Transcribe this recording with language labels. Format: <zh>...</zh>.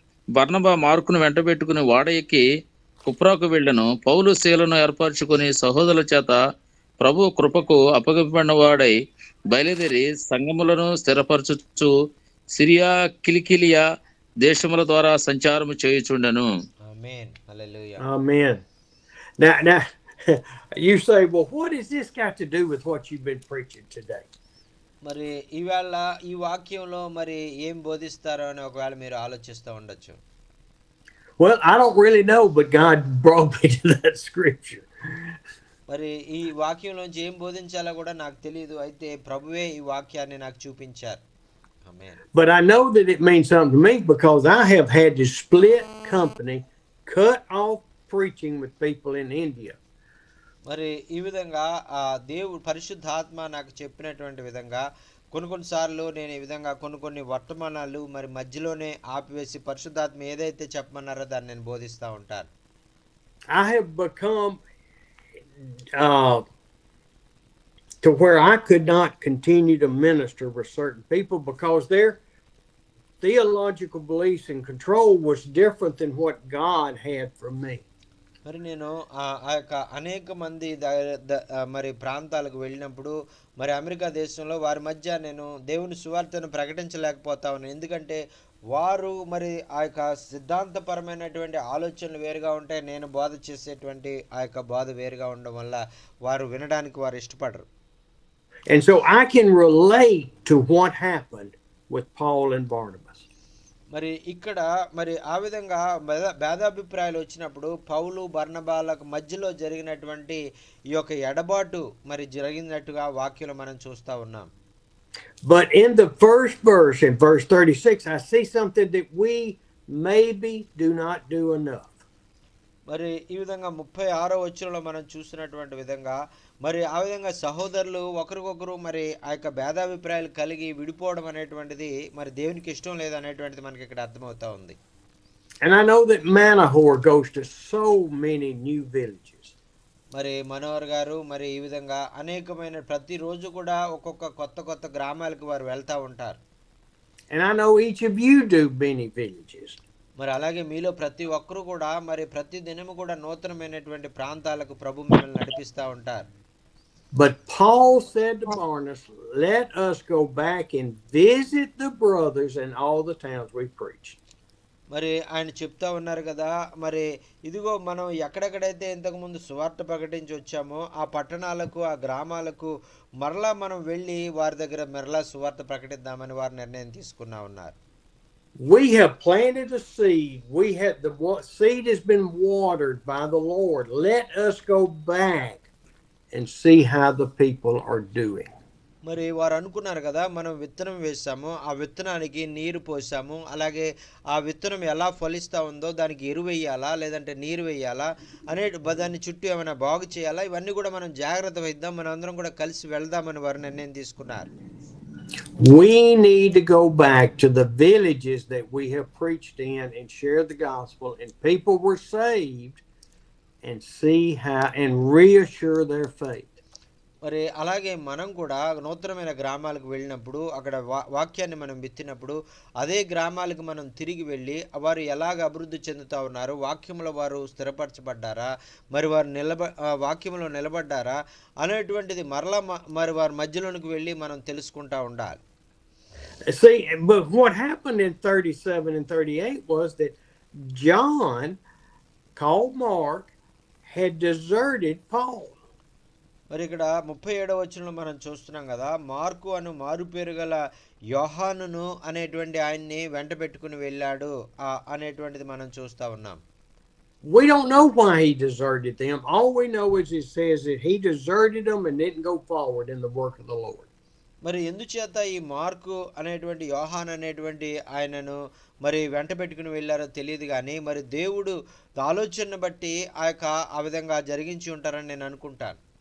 <te>బర్నబా మార్కును వెంటబెట్టుకుని వాడ ఎక్కి కుప్రాకు వెళ్ళెను. పౌలు శీలను ఏర్పరచుకుని సహోదరుల చేత ప్రభు కృపకు అప్పగింపబడిన వాడై బయలుదేరి సంఘములను స్థిరపరచుచు సిరియా కిలికిలియా దేశముల ద్వారా సంచారము చేయుచుండెను. ఆమేన్. హల్లెలూయా.</te> <en>Amen. Now, you say, well, what has this got to do with what you've been preaching today?</en> <te>మరి ఈవేళ ఈ వాక్యంలో మరి ఏం బోధిస్తారో అని ఒకవేళ మీరు ఆలోచిస్తూ ఉండొచ్చు.</te> <en>Well, I don't really know, but God brought me to that scripture.</en> <te>మరి ఈ వాక్యంలోంచి ఏం బోధించాలో కూడా నాకు తెలియదు. అయితే ప్రభువే ఈ వాక్యాన్ని నాకు చూపించారు. ఆమేన్.</te> <en>But I know that it means something to me because I have had to split company, cut off preaching with people in India.</en> <te>మరి ఈ విధంగా దేవుడు పరిశుద్ధాత్మ నాకు చెప్పినటువంటి విధంగా కొన్నిసార్లు నేను ఈ విధంగా కొన్ని వర్తమానాలు మరి మధ్యలోనే ఆపివేసి పరిశుద్ధాత్మ ఏదైతే చెప్పమన్నారో దాన్ని నేను బోధిస్తూ ఉంటాను.</te> <en>I have become to where I could not continue to minister with certain people because their theological beliefs and control was different than what God had for me.</en> <te>మరి నేను ఆ యొక్క అనేక మంది మరి ప్రాంతాలకు వెళ్ళినప్పుడు మరి అమెరికా దేశంలో వారి మధ్య నేను దేవుని సువార్తను ప్రకటించలేకపోతా ఉన్నాను. ఎందుకంటే వారు మరి ఆ యొక్క సిద్ధాంతపరమైనటువంటి ఆలోచనలు వేరుగా ఉంటాయి, నేను బోధ చేసేటువంటి ఆ యొక్క బోధ వేరుగా ఉండడం వల్ల వారు వినడానికి వారు ఇష్టపడరు.</te> <en>And so I can relate to what happened with Paul and Barnabas.</en> <te>మరి ఇక్కడ మరి ఆ విధంగా భేదాభిప్రాయాలు వచ్చినప్పుడు పౌలు బర్నబాలకు మధ్యలో జరిగినటువంటి ఈ యొక్క ఎడబాటు మరి జరిగినట్టుగా వాక్యంలో మనం చూస్తూ ఉన్నాం.</te> <en>But in the first verse, in verse 36, I see something that we maybe do not do enough.</en> <te>మరి ఈ విధంగా 36వ వచనంలో మనం చూసినటువంటి విధంగా మరి ఆ విధంగా సహోదరులు ఒకరికొకరు మరి ఆ యొక్క భేదాభిప్రాయాలు కలిగి విడిపోవడం అనేటువంటిది మరి దేవునికి ఇష్టం లేదు అనేటువంటిది మనకి ఇక్కడ అర్థమవుతా ఉంది.</te> <en>And I know that Manahoor goes to so many new villages.</en> <te>మరి మనోహర్ గారు మరి ఈ విధంగా అనేకమైన ప్రతిరోజు కూడా ఒక్కొక్క కొత్త గ్రామాలకు వారు వెళ్తూ ఉంటారు.</te> <en>And I know each of you do many villages.</en> <te>మరి అలాగే మీలో ప్రతి ఒక్కరు కూడా మరి ప్రతి దినము కూడా నూతనమైనటువంటి ప్రాంతాలకు ప్రభు మిమ్మల్ని నడిపిస్తూ ఉంటారు.</te> <en>But Paul said to Barnabas, let us go back and visit the brothers in all the towns we preached.</en> <te>మరి ఆయన చెప్తా ఉన్నారు కదా, మరి ఇదిగో మనం ఎక్కడెక్కడైతే ఇంతకుముందు సువార్త ప్రకటించి వచ్చామో ఆ పట్టణాలకు ఆ గ్రామాలకు మరలా మనం వెళ్ళి వారి దగ్గర మరలా సువార్త ప్రకటిద్దామని వారు నిర్ణయం తీసుకున్నా ఉన్నారు.</te> <en>We have planted a seed. The seed has been watered by the Lord. Let us go back and see how the people are doing.</en> <te>మరి వారు అనుకున్నారు కదా, మనం విత్తనం వేసాము, ఆ విత్తనానికి నీరు పోసాము, అలాగే ఆ విత్తనం ఎలా ఫలిస్తూ ఉందో దానికి ఎరువు వేయాలా లేదంటే నీరు వేయాలా దాన్ని చుట్టూ ఏమైనా బాగు చేయాలా, ఇవన్నీ కూడా మనం జాగ్రత్త వహిద్దాం, మనం అందరం కూడా కలిసి వెళ్దామని వారు నిర్ణయం తీసుకున్నారు.</te> <en>We need to go back to the villages that we have preached in and share the gospel, and people were saved, and see how and reassure their faith.</en> <te>మరి అలాగే మనం కూడా నూతనమైన గ్రామాలకు వెళ్ళినప్పుడు అక్కడ వాక్యాన్ని మనం విత్తినప్పుడు అదే గ్రామాలకు మనం తిరిగి వెళ్ళి వారు ఎలాగ అభివృద్ధి చెందుతూ ఉన్నారు, వాక్యంలో వారు స్థిరపరచబడ్డారా, మరి వారు వాక్యంలో నిలబడ్డారా అనేటువంటిది మరలా మరి వారి మధ్యలోనికి వెళ్ళి మనం తెలుసుకుంటూ ఉండాలి.</te> <en>See, but what happened in 37 and 38 was that John called Mark, had deserted Paul.</en> <te>మరి ఇక్కడ 37వ వచనంలో మనం చూస్తున్నాం కదా, మార్కు అను మారు పేరు గల యోహానును అనేటువంటి ఆయన్ని వెంట పెట్టుకుని వెళ్ళాడు అనేటువంటిది మనం చూస్తా ఉన్నాం.</te> <en>We don't know why he deserted them. All we know is it says that he deserted them and didn't go forward in the work of the Lord.</en> <te>మరి ఎందుచేత ఈ మార్కు అనేటువంటి యోహాన్ అనేటువంటి ఆయనను మరి వెంట పెట్టుకుని వెళ్ళారో తెలియదు, కానీ మరి దేవుడు ఆలోచనను బట్టి ఆ విధంగా జరిగించి ఉంటారని నేను అనుకుంటాను.</te>